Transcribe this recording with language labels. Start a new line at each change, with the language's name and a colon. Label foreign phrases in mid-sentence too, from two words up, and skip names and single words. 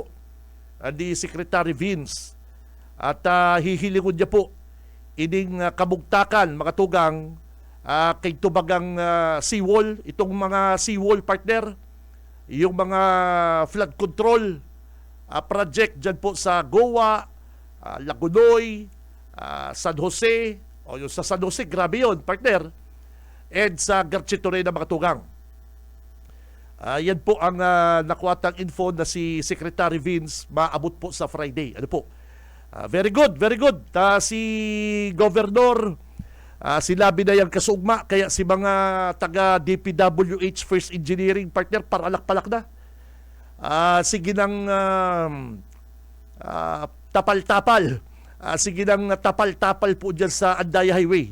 Bikol: ni Secretary Vince, at hihilingon niya po ining kabugtakan, mga tugang, kay tubagang seawall, itong mga seawall partner, yung mga
English: flood control project
Bikol: dyan po sa Goa, Lagunoy, San Jose, o yung sa San Jose, grabe yun partner, and sa Garchitoray na mga tugang. Yan po ang nakuhatang info na si Secretary Vince maabot po sa Friday.
Filipino: Ano po?
English: Very good, very good.
Filipino: Si Governor, sinabi na yung kasugma, kaya si mga taga DPWH First Engineering partner, paralak-palak na. Sige nang tapal-tapal. Sige nang tapal-tapal po dyan sa Andaya Highway.